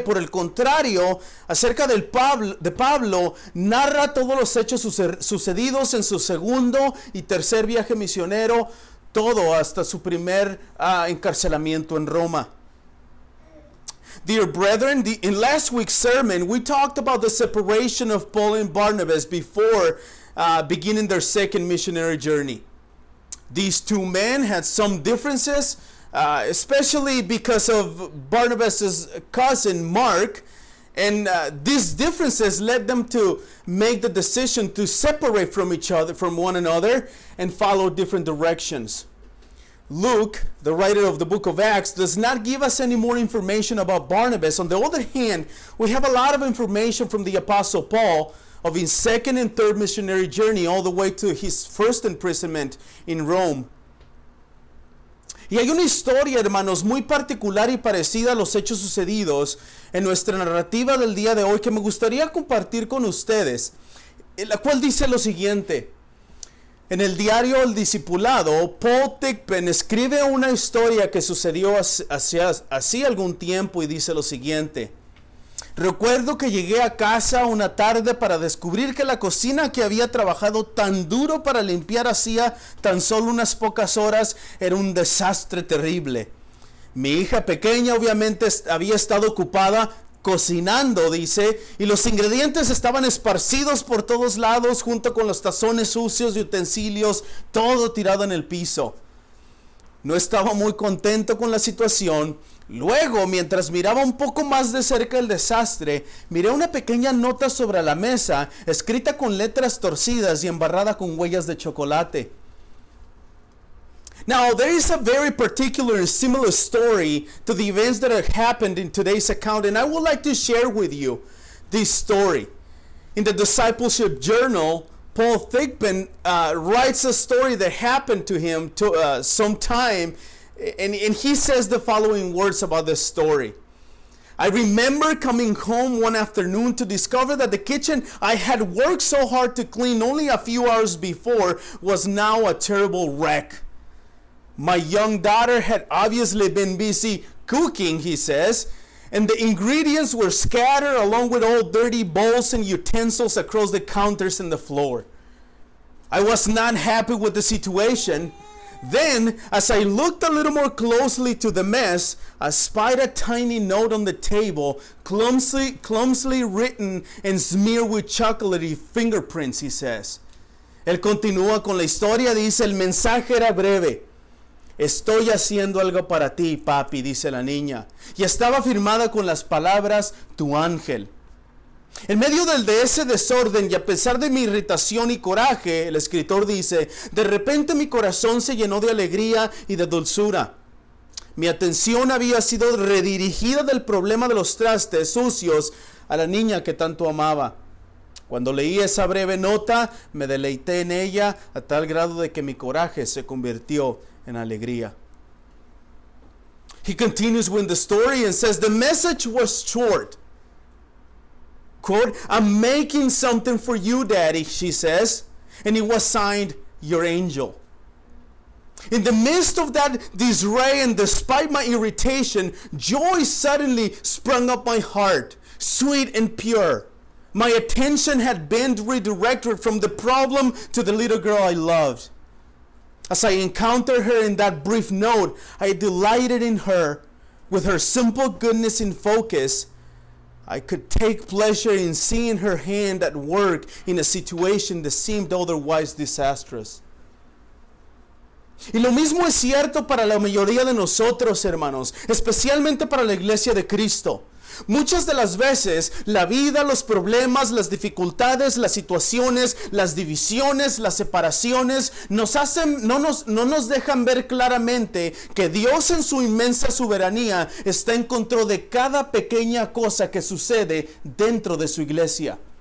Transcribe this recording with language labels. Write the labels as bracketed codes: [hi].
[es] Por el contrario, acerca de Pablo, narra todos los hechos sucedidos en su segundo y tercer viaje misionero, todo hasta su primer encarcelamiento en Roma. [en] Dear brethren, in last week's sermon, we talked about the separation of Paul and Barnabas before beginning their second missionary journey. These two men had some differences, especially because of Barnabas' cousin Mark, and these differences led them to make the decision to separate from one another, and follow different directions. Luke, the writer of the book of Acts, does not give us any more information about Barnabas. On the other hand, we have a lot of information from the Apostle Paul of his second and third missionary journey all the way to his first imprisonment in Rome. [es] Y hay una historia, hermanos, muy particular y parecida a los hechos sucedidos en nuestra narrativa del día de hoy que me gustaría compartir con ustedes, la cual dice lo siguiente. En el diario El Discipulado, Paul Thigpen escribe una historia que sucedió hacía algún tiempo y dice lo siguiente. Recuerdo que llegué a casa una tarde para descubrir que la cocina que había trabajado tan duro para limpiar hacía tan solo unas pocas horas era un desastre terrible. Mi hija pequeña obviamente había estado ocupada cocinando, dice, y los ingredientes estaban esparcidos por todos lados junto con los tazones sucios y utensilios, todo tirado en el piso. No estaba muy contento con la situación. Luego, mientras miraba un poco más de cerca el desastre, miré una pequeña nota sobre la mesa, escrita con letras torcidas y embarrada con huellas de chocolate. [en] Now, there is a very particular and similar story to the events that have happened in today's account, and I would like to share with you this story. In the Discipleship Journal, Paul Thigpen writes a story that happened to him sometime. And he says the following words about this story. I remember coming home one afternoon to discover that the kitchen I had worked so hard to clean only a few hours before was now a terrible wreck. My young daughter had obviously been busy cooking, he says, and the ingredients were scattered along with old dirty bowls and utensils across the counters and the floor. I was not happy with the situation. Then, as I looked a little more closely to the mess, I spied a tiny note on the table, clumsily written and smeared with chocolatey fingerprints, he says. [es] Él continúa con la historia, dice, el mensaje era breve. Estoy haciendo algo para ti, papi, dice la niña. Y estaba firmada con las palabras, tu ángel. En medio de ese desorden y a pesar de mi irritación y coraje, el escritor dice, de repente mi corazón se llenó de alegría y de dulzura. Mi atención había sido redirigida del problema de los trastes sucios a la niña que tanto amaba. Cuando leí esa breve nota, me deleité en ella a tal grado de que mi coraje se convirtió en alegría. [en] He continues with the story and says, the message was short. Quote, I'm making something for you, Daddy, she says. And it was signed, your angel. In the midst of that disarray and despite my irritation, joy suddenly sprung up my heart, sweet and pure. My attention had been redirected from the problem to the little girl I loved. As I encountered her in that brief note, I delighted in her. With her simple goodness in focus, I could take pleasure in seeing her hand at work in a situation that seemed otherwise disastrous. [es] Y lo mismo es cierto para la mayoría de nosotros, hermanos, especialmente para la iglesia de Cristo. Muchas de las veces la vida, los problemas, las dificultades, las situaciones, las divisiones, las separaciones no nos dejan ver claramente que Dios en su inmensa soberanía está en control de cada pequeña cosa que sucede dentro de su iglesia.